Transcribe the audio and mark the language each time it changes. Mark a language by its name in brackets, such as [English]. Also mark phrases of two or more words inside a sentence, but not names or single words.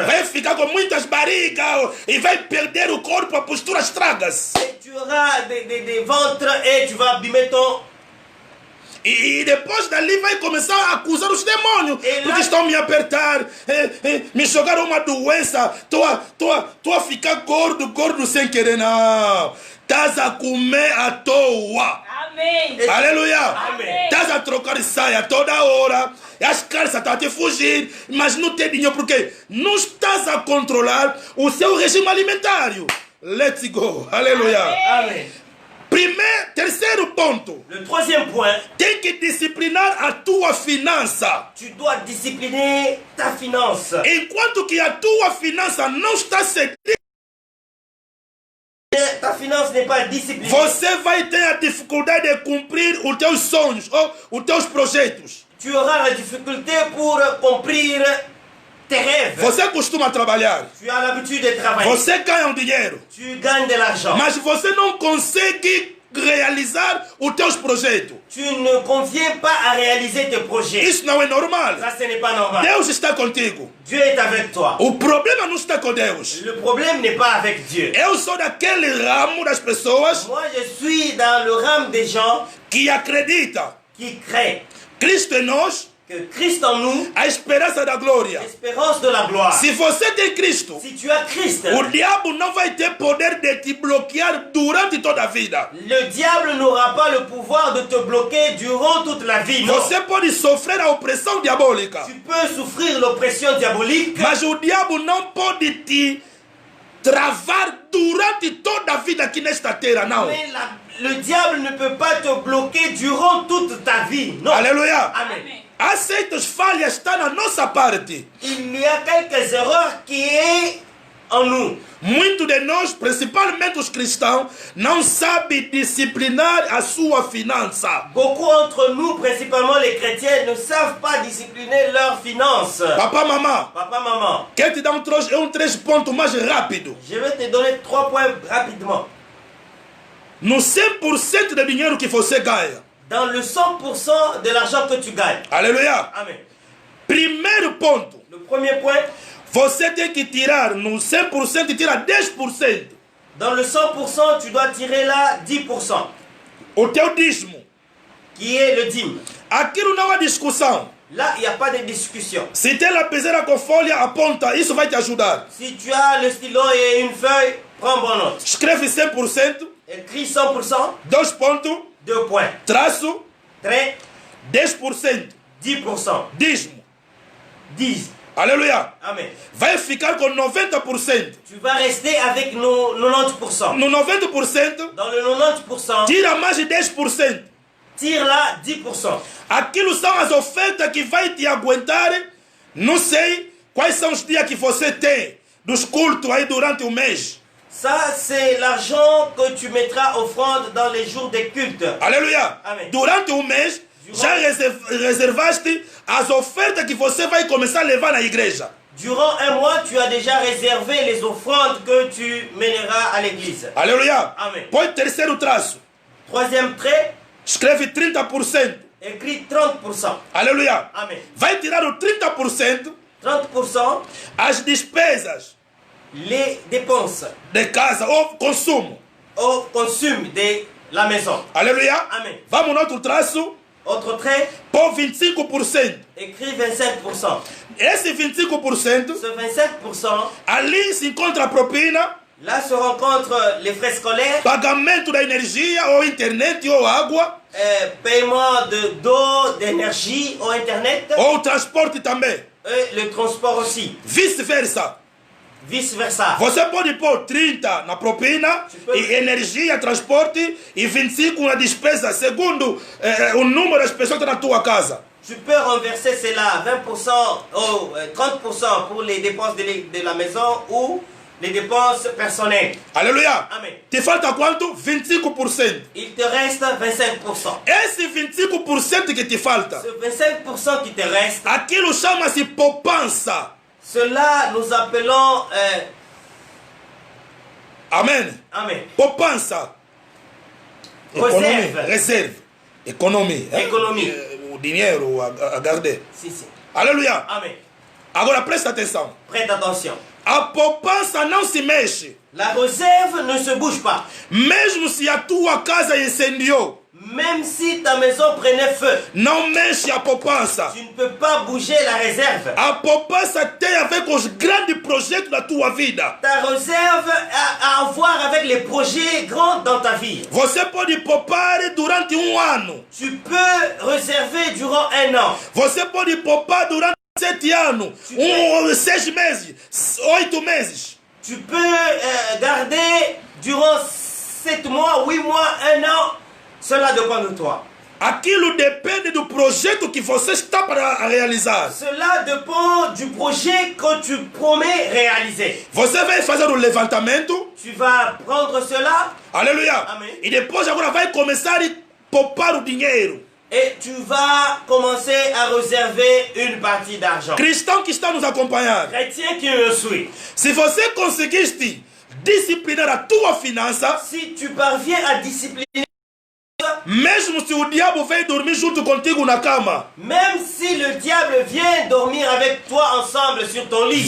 [Portuguese] Vai ficar com muitas barrigas e vai perder o corpo, a postura estraga-se. [French] Et tu auras des ventres et tu vas abîmer ton... [Portuguese] E depois dali vai começar a acusar os demônios. E lá- Porque estão me apertar, me jogaram uma doença. Tô a ficar gordo sem querer. Não. Estás a comer à toa. Amém. Aleluia. Amém. Estás a trocar saia toda hora. E as calças estão a te fugir. Mas não tem dinheiro porque não estás a controlar o seu regime alimentário. [English] Let's go. [Portuguese] Aleluia. Amém. Terceiro ponto. [French] Le troisième point, [Portuguese] Tem que disciplinar a tua finança. [French] tu dois discipliner ta finance. [Portuguese] Enquanto que a tua finança não está seguindo, [French] Ta finance n'est pas disciplinée. [Portuguese] você vai ter a dificuldade de cumprir os teus sonhos ou os teus projetos. [French] Tu auras la difficulté pour accomplir tes rêves. [Portuguese] Você costuma trabalhar, [French] Tu as l'habitude de travailler. [Portuguese] você ganha um dinheiro, [French] Tu gagnes de l'argent. [Portuguese] mas você não consegue realizar os teus projetos. [French] Tu ne conviens pas à réaliser tes projets. [Portuguese] Isso não é normal. [French] Ça, ce n'est pas normal. [Portuguese] Deus está contigo. [French] Dieu est avec toi. [Portuguese] O problema não está com Deus. [French] Le problème n'est pas avec Dieu. [Portuguese] Eu sou daquele ramo das pessoas [French] Moi, je suis dans le rame des gens [Portuguese] que acredita [French] qui créent [Portuguese] Cristo em nós, [French] que Christ en nous, [Portuguese] a esperança da glória. [French] l'espérance de la gloire. [Portuguese] Se você tem Cristo, [French] Si tu as Christ, [Portuguese] o diabo não vai ter poder de te bloquear durante toda a vida. [French] le diable n'aura pas le pouvoir de te bloquer durant toute la vie. Non. [Portuguese] Você pode sofrer a opressão diabólica, [French] Tu peux souffrir l'oppression diabolique, [Portuguese] mas o diabo não pode te travar durante toda a vida aqui nesta terra, não. [French] mais le diable ne peut pas te bloquer durant toute ta vie. Non. [Portuguese] Aleluia. Amen. Amém. As certas falhas estão na nossa parte. [French] Il y a quelques erreurs qui est en nous. [Portuguese] Muito de nós, principalmente os cristãos, não sabem disciplinar a sua finança. [French] Beaucoup d'entre nous, principalement les chrétiens, ne savent pas discipliner leurs finances. Papa, maman, Papa, maman, [Portuguese] quer te dar três pontos mais rápido. [French] je vais te donner 3 points rapidement. [Portuguese] No 100% do dinheiro que você ganha. [French] Dans le 100% de l'argent que tu gagnes. [Portuguese] Aleluia. Amen. Primeiro ponto. [French] Le premier point, [Portuguese] Você tem que tirar no 100%, tira 10%. [French] dans le 100%, tu dois tirer là 10%, [Portuguese] O teu dízimo. [French] qui est le dîme. [Portuguese] Aquilo não há discussão. [French] Là, il n'y a pas de discussion. [Portuguese] Se tem lapiseira com folha, aponta. Isso vai te ajudar. [French] Si tu as le stylo et une feuille, prends bonne note. [Portuguese] Escreve 100%, [French] Écris 100%, [Portuguese] 2 pontos, [French] 2 points. [Portuguese] traço, [French] Trait, [Portuguese] 10%, [French] 10%. [Portuguese] dízimo. [French] 10. [Portuguese] Aleluia. Amen. Vai ficar com 90%. [French] Tu vas rester avec nos 90%. [Portuguese] No 90%, [French] Dans le 90%, [Portuguese] tira mais de 10%. [French] tire là 10%. [Portuguese] Aquilo são as ofertas que vai te aguentar. Não sei quais são os dias que você tem dos cultos aí durante o mês. [French] Ça, c'est l'argent que tu mettras offrande dans les jours des cultes. [Portuguese] Aleluia. Amém. Durante o mês, já reservaste as ofertas que você vai começar a levar na igreja. [French] Durant un mois, tu as déjà réservé les offrandes que tu mèneras à l'église. [Portuguese] Aleluia. Amém. Põe terceiro traço. [French] Troisième trait, [Portuguese] Escreve 30%. [French] écris 30%. [Portuguese] Aleluia. Amen. Vai tirar o 30% [French] 30%, [Portuguese] as despesas [French] les dépenses [Portuguese] de casa ou consumo. [French] au consume de la maison. [Portuguese] Aleluia. Amém. Vamos no outro traço. [French] Autre trait, [Portuguese] Põe 25%. [French] écris 25%. [Portuguese] Esse 25%, [French] Ce 25%, [Portuguese] ali se encontra a propina, [French] là se rencontrent les frais scolaires, [Portuguese] pagamento da energia ou internet ou água, [French] paiement d'eau, d'énergie au internet [Portuguese] ou transporte também. [French] et le transport aussi. [Portuguese] Vice-versa. [French] Vice versa. [Portuguese] Você pode pôr 30 na propina, e energia, transporte, e 25 na despesa, segundo o número das pessoas que estão na tua casa. [French] Tu peux renverser cela 20% ou 30% pour les dépenses de la maison ou les dépenses personnelles. [Portuguese] Aleluia. Amen. Te falta quanto? 25%. [French] Il te reste 25%. [Portuguese] Esse 25% que te falta, [French] Ce 25% qui te reste, [Portuguese] aquilo chama-se poupança. [French] cela nous appelons... Amen. Amen. [Portuguese] Poupança. [French] Reserve. Reserve. Economia. Économie. [Portuguese] O dinheiro a guardar. [French] Si, si. [Portuguese] Aleluia. Amen. Agora presta atenção. [French] Prête attention. [Portuguese] A poupança não se mexe. [French] La réserve ne se bouge pas. [Portuguese] Mesmo se a tua casa incendiou, [French] Même si ta maison prenait feu, [Portuguese] não mexe a poupança. [French] tu ne peux pas bouger la réserve. [Portuguese] A poupança tem a ver com os grandes projetos da tua vida. [French] Ta réserve a à voir avec les projets grands dans ta vie. [Portuguese] Você pode poupar durante ano. [French] Tu peux réserver durant un an. [Portuguese] Você pode poupar durante 7 anos. 6 meses. 8 meses. [French] Tu peux garder durant 7 mois, 8 mois, 1 an. Cela dépend de toi. [Portuguese] Aquilo depende do projeto que você está para realizar. [French] Cela dépend du projet que tu promets réaliser. [Portuguese] Você vai fazer o levantamento. [French] Tu vas prendre cela. [Portuguese] Aleluia. Amém. E depois agora vai começar a poupar o dinheiro. [French] Et tu vas commencer à réserver une partie d'argent. [Portuguese] Cristão que está nos acompanhando. [French] Chrétien qui me suit. [Portuguese] Se você conseguiste disciplinar a tua finança, [French] Si tu parviens à discipliner, [Portuguese] mesmo se o diabo vem dormir junto contigo na cama, [French] même si le diable vient dormir avec toi ensemble sur ton lit,